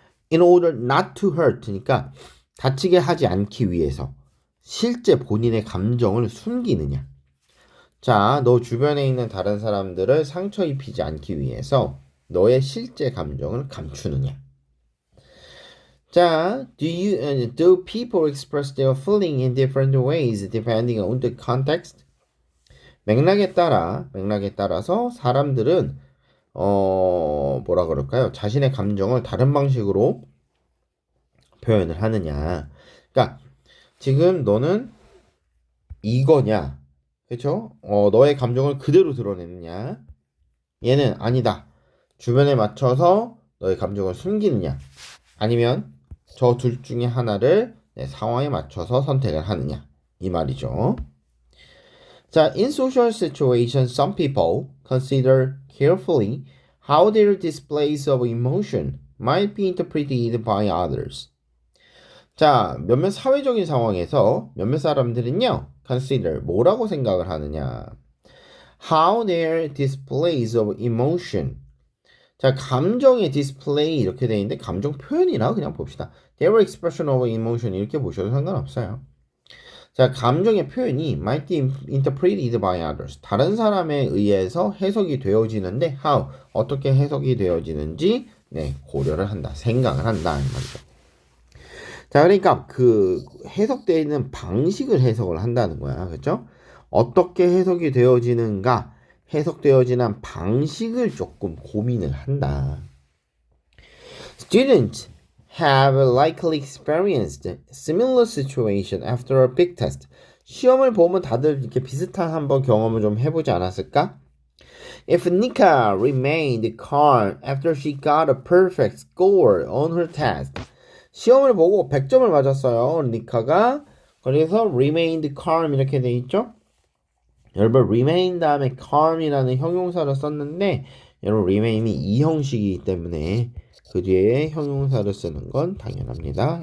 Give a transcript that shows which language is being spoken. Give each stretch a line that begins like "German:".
English: In order not to hurt
Korean: 니까 다치게 하지 않기 위해서 실제 본인의 감정을 숨기느냐. 자, 너 주변에 있는 다른 사람들을 상처 입히지 않기 위해서 너의 실제 감정을 감추느냐.
English: 자, do people express their feeling in different ways depending on the context?
Korean: 맥락에 따라서 사람들은 뭐라 그럴까요? 자신의 감정을 다른 방식으로 표현을 하느냐. 그러니까 지금 너는 이거냐? 그쵸? 너의 감정을 그대로 드러내느냐? 얘는 아니다. 주변에 맞춰서 너의 감정을 숨기느냐? 아니면 저 둘 중에 하나를 내 상황에 맞춰서 선택을 하느냐? 이 말이죠.
English: 자, in social situations, some people consider carefully how their displays of emotion might be interpreted by others.
Korean: 자, 몇몇 사회적인 상황에서 몇몇 사람들은요, consider 뭐라고 생각을 하느냐?
English: How their displays of emotion.
Korean: 자, 감정의 display 이렇게 돼 있는데 감정 표현이라 그냥 봅시다.
English: Their expression of emotion
Korean: 이렇게 보셔도 상관없어요. 자, 감정의 표현이
English: might be interpreted by others.
Korean: 다른 사람에 의해서 해석이 되어지는데 how 어떻게 해석이 되어지는지 네, 고려를 한다. 생각을 한다 이 말이죠. 자, 그러니까 그 해석되는 방식을 해석을 한다는 거야. 그렇죠? 어떻게 해석이 되어지는가? 해석되어지는 방식을 조금 고민을 한다.
English: Students have likely experienced similar situation after a big test.
Korean: 시험을 보면 다들 이렇게 비슷한 한번 경험을 좀 해보지 않았을까?
English: If Nika remained calm after she got a perfect score on her test.
Korean: 시험을 보고 100점을 맞았어요. 니카가. 그래서 remained calm 이렇게 돼 있죠? 여러분 remain 다음에 calm이라는 형용사를 썼는데 여러분 remain이 이 형식이기 때문에 그 뒤에 형용사를 쓰는 건 당연합니다.